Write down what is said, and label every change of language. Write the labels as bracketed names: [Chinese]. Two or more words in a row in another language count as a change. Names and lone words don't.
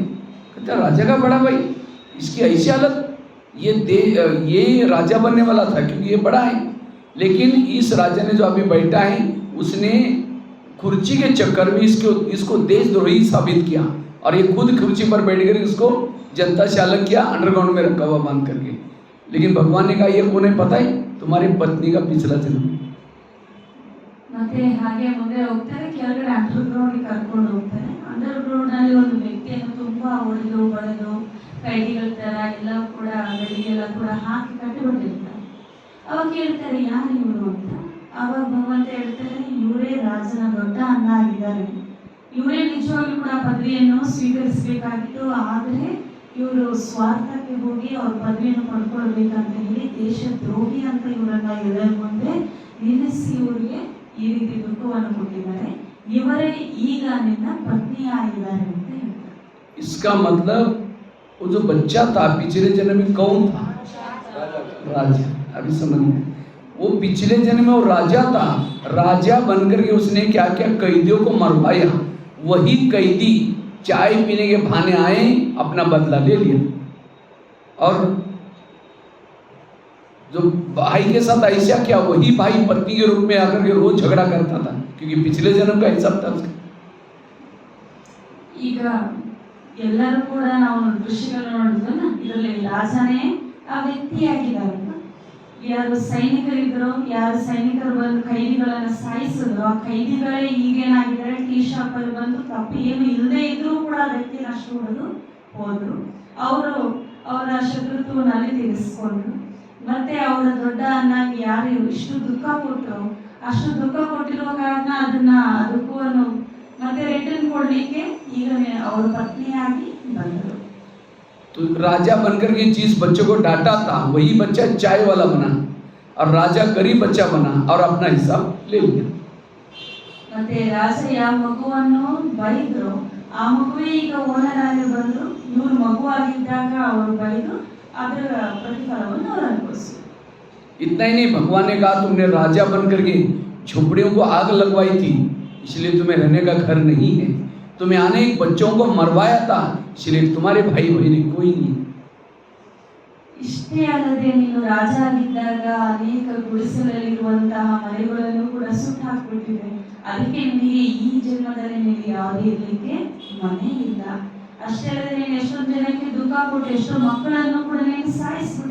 [Hindi] कहता है राजा का बड़ा भाई, इसकी ऐसी हालत, ये राजा बनने वाला था क्योंकि ये बड़ा है, लेकिन इस राजा ने जो अभी बैठा है उसने कुर्सी के चक्कर में इसको देशद्रोही साबित किया और ये खुद कुर्सी पर बैठ कर इसको जनता से अलग किया, अंडरग्राउंड में रखा हुआ बांध करके। लेकिन भगवान ने कहा ये कौन है पता है? तुम्हारी पत्नी का पिछला जन्म। [Kannada] ಮತ್ತೆ ಹಾಗೆ ಮುಂದೆ ಹೋಗ್ತಾರೆ. ಕೆಳಗಡೆ ಅಂಡರ್ಗ್ರೌಂಡ್ ಕರ್ಕೊಂಡು ಹೋಗ್ತಾರೆ. ಅಂಡರ್ಗ್ರೌಂಡ್ ನಲ್ಲಿ ಒಂದು ವ್ಯಕ್ತಿಯನ್ನು ತುಂಬಾ ಹೊಡೆದು ಬಳೆದು ಕೈದಿಗಳ ತರ ಎಲ್ಲ ಕೂಡ ಗಡಿಗೆಲ್ಲ ಕೂಡ ಹಾಕಿ ಕಟ್ಟಿಬಿಟ್ಟಿರ್ತಾರೆ. ಅವಾಗ ಕೇಳ್ತಾರೆ ಯಾರು ಇವರು ಅಂತ. ಅವಾಗ ಭಗವಂತ ಹೇಳ್ತಾರೆ ಇವರೇ ರಾಜನ ದೊಡ್ಡ ಅಣ್ಣ ಆಗಿದ್ದಾರೆ, ಇವರೇ ನಿಜವಾಗ್ಲೂ ಕೂಡ ಪದವಿಯನ್ನು ಸ್ವೀಕರಿಸಬೇಕಾಗಿತ್ತು, ಆದರೆ ಇವರು ಸ್ವಾರ್ಥಕ್ಕೆ ಹೋಗಿ ಅವ್ರ ಪದವಿಯನ್ನು ಪಡ್ಕೊಳ್ಬೇಕಂತ ಹೇಳಿ ದೇಶದ್ರೋಹಿ ಅಂತ ಇವರನ್ನ ಎಲ್ಲರ ಮುಂದೆ ನಿಲ್ಲಿಸಿ ಇವರಿಗೆ ಈ ರೀತಿ ದುಃಖವನ್ನು ಕೊಟ್ಟಿದ್ದಾರೆ. ಇವರೇ ಈಗ ನಿನ್ನ ಪತ್ನಿ ಆಗಿದ್ದಾರೆ ಅಂತ ಹೇಳ್ತಾರೆ. [Hindi] इसका मतलब वो जो बच्चा था पिछले जन्म में कौन था? राजा। अभी समझ में, वो पिछले जन्म में वो राजा था, राजा बनकर के उसने क्या क्या कैदियों को मरवाया। वही कैदी चाय पीने के बहाने आए, अपना बदला ले लिया। और जो भाई के साथ ऐसा क्या, वही भाई पत्नी के रूप में आकर के रोज झगड़ा करता था क्योंकि पिछले जन्म का हिसाब था उसका। [Kannada] ಈಗ ಎಲ್ಲರೂ ಕೂಡ ನಾವು ದೃಶ್ಯಗಳು ನೋಡಿದ್ವಲ್ಲ, ಇದರಲ್ಲಿ ರಾಜನೇ ಆ ವ್ಯಕ್ತಿಯಾಗಿದ್ದಾರೆ. ಯಾರು ಸೈನಿಕರಿದ್ರು, ಯಾರು ಸೈನಿಕರು ಬಂದು ಕೈದಿಗಳನ್ನ ಸಾಯಿಸಿದ್ರು, ಆ ಕೈದಿಗಳೇ ಈಗೇನಾಗಿದ್ದಾರೆ, [English] tea shop [Kannada] ಅಲ್ಲಿ ಬಂದು ತಪ್ಪು ಏನು ಇಲ್ಲದೆ ಇದ್ರೂ ಕೂಡ ಆ ವ್ಯಕ್ತಿನ ಅಷ್ಟು ಹೊಡೆದು ಹೋದ್ರು. ಅವರು ಅವರ ಶತ್ರುತ್ವನಲ್ಲಿ ತೀರಿಸ್ಕೊಂಡ್ರು. ಮತ್ತೆ ಅವರ ದೊಡ್ಡ ಅನ್ನಾಗಿ ಯಾರು ಇಷ್ಟು ದುಃಖ ಕೊಟ್ಟರು, ಅಷ್ಟು ದುಃಖ ಕೊಟ್ಟಿರುವ ಕಾರಣ ಅದನ್ನ ದುಃಖವನ್ನು ಮತ್ತೆ ರಿಟರ್ನ್ ಕೊಡ್ಲಿಕ್ಕೆ ಈಗ ಅವರ ಪತ್ನಿಯಾಗಿ ಬಂದರು. [Hindi] तो राजा बनकर के जिस बच्चे को डांटा था वही बच्चा चाय वाला बना और राजा गरीब बच्चा बना और अपना हिसाब ले लिया। [Kannada] ಮತ್ತೆ ರಾಜ ಯಾವ ಮಗುವನ್ನು ಬೈದ್ರು ಆ ಮಗುವೇ ಈಗ ಓನರ್ ಆಗಿ ಬಂದ್ರು. ಇವ್ರು ಮಗುವಾಗಿದ್ದಾಗ ಅವರು ಬೈದು ಅದರ ಪ್ರತಿಫಲವನ್ನು ಅವರು ಅನುಭವಿಸಿದ್ರು. [Hindi] इतना ही नहीं, भगवान ने कहा तुमने राजा बनकर के झोपड़ियों को आग लगवाई थी, इसलिए तुम्हें रहने का घर नहीं है। तुम्हें अनेक बच्चों को मरवाया था, इसलिए तुम्हारे भाई बहन कोई नहीं। [Kannada] ಇಷ್ಟೇ ಅಲ್ಲದೆ ನೀನು ರಾಜ ಆಗಿದ್ದಾಗ ಅನೇಕ ಗುಡಿಸಲಲ್ಲಿರುವಂತಹ ಮನೆಗಳನ್ನು ಕೂಡ ಸುಟ್ಟು ಹಾಕ್ಬಿಟ್ಟಿದೆ. ಅದಕ್ಕೆ ನಿನಗೆ ಈ ಜನ್ಮದಲ್ಲಿ ನಿನಗೆ ಯಾವುದೇ ಇರಲಿಕ್ಕೆ ಮನೆ ಇಲ್ಲ. ಅಷ್ಟೇ ಅಲ್ಲದೆ ನೀನು ಎಷ್ಟೊಂದು ಜನಕ್ಕೆ ದುಃಖ ಕೊಟ್ಟು ಎಷ್ಟೋ ಮಕ್ಕಳನ್ನು ಕೂಡ ನೀನು ಸಾಯಿಸ್ಬಿಟ್ಟೆ.